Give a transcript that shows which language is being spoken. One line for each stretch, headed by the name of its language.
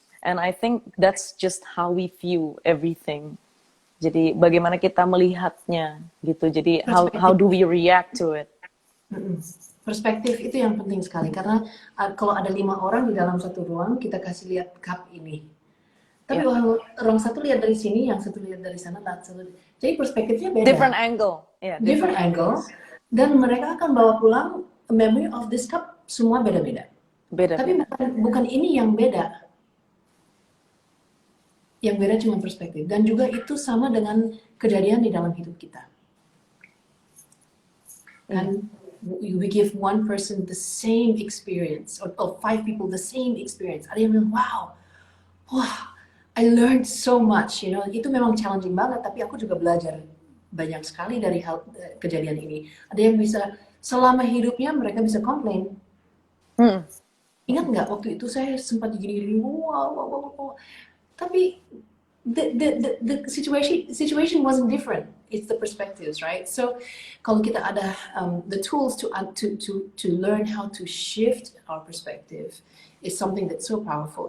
English: And I think that's just how we view everything.
Indonesian: Jadi bagaimana kita melihatnya gitu. Jadi
English: how do we react to it?
Indonesian: Perspektif itu yang penting sekali, karena kalau ada 5 orang di dalam satu ruang, kita kasih lihat cup ini. Tapi orang satu lihat dari sini, yang satu lihat dari sana, jadi perspektifnya beda.
English: Different angle. Yeah, different angle.
Indonesian: Dan mereka akan bawa pulang
English: a memory of this cup,
Indonesian: semua beda-beda. Tapi bukan ini yang beda. Yang beda cuma perspektif. Dan juga itu sama dengan kejadian di dalam hidup kita.
English: And we give one person the same experience, or 5 people the same experience.
Indonesian: Ada yang bilang, wah,
English: I learned so much,
Indonesian: Itu memang challenging banget, tapi aku juga belajar banyak sekali dari kejadian ini. Ada yang bisa, selama hidupnya mereka bisa komplain. Ingat nggak, waktu itu saya sempat gini-gini, wow. Tapi
English: the situation wasn't different. It's the perspectives, right? So
Indonesian: kalau kita ada
English: the tools to learn how to shift our perspective is something that's so powerful.